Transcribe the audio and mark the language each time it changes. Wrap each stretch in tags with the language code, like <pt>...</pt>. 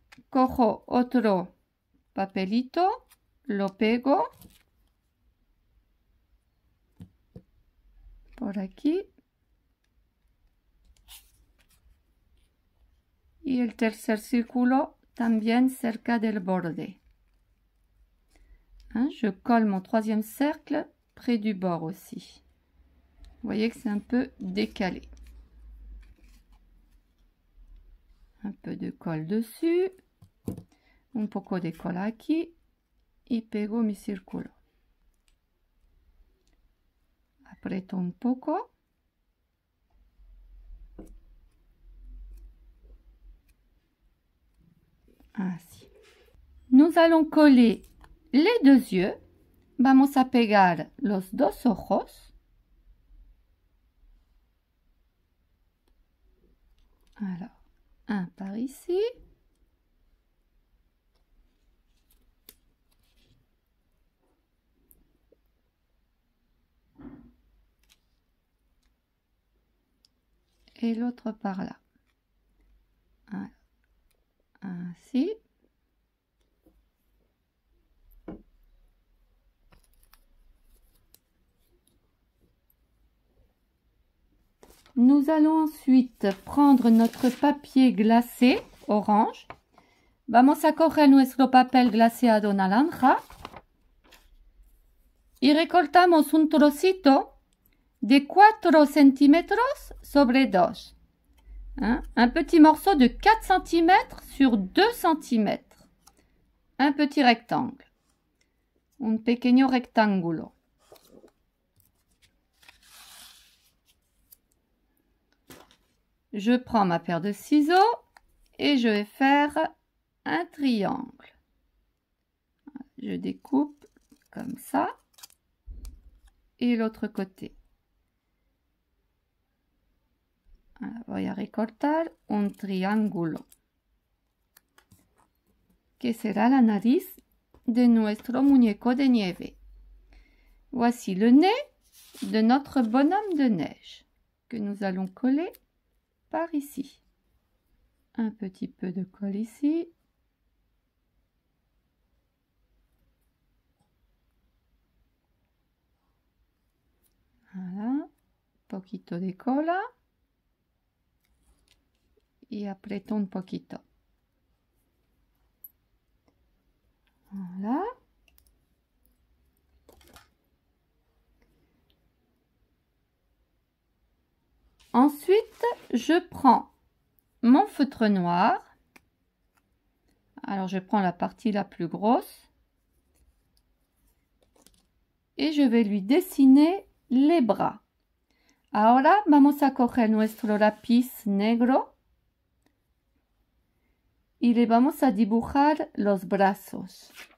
<es>Cojo otro papelito, lo pego por aquí y el tercer círculo también cerca del borde.</es> <fr>Hein, je colle mon troisième cercle près du bord aussi. Vous voyez que c'est un peu décalé. Un peu de colle dessus.</fr> <es>Un poco de cola aquí. Y pego mi círculo. Aprieto un poco.</es> <fr>Ainsi. Nous allons coller les deux yeux.</fr> <es>Vamos a pegar los dos ojos.</es> <fr>Alors, un par ici. Et l'autre par là. Alors, ainsi. Nous allons ensuite prendre notre papier glacé orange.</fr> <es>Vamos a coger nuestro papel glaseado naranja y recortamos un trocito de 4 centímetros sobre 2. Hein?</es> <fr>Un petit morceau de 4 cm sur 2 cm. Un petit rectangle.</fr> <es>Un pequeño rectángulo.</es> <fr>Je prends ma paire de ciseaux et je vais faire un triangle. Je découpe comme ça et l'autre côté.</fr> <es>Voy a recortar un triángulo que será la nariz de nuestro muñeco de nieve.</es> <fr>Voici le nez de notre bonhomme de neige que nous allons coller par ici. Un petit peu de colle ici. Voilà.</fr> <es>Poquito de cola. Y aprieto un poquito.</es> <fr>Voilà. Ensuite, je prends mon feutre noir. Alors, je prends la partie la plus grosse. Et je vais lui dessiner les bras.</fr> <es>Ahora vamos a coger nuestro lápiz negro. Y le vamos a dibujar los brazos.</es>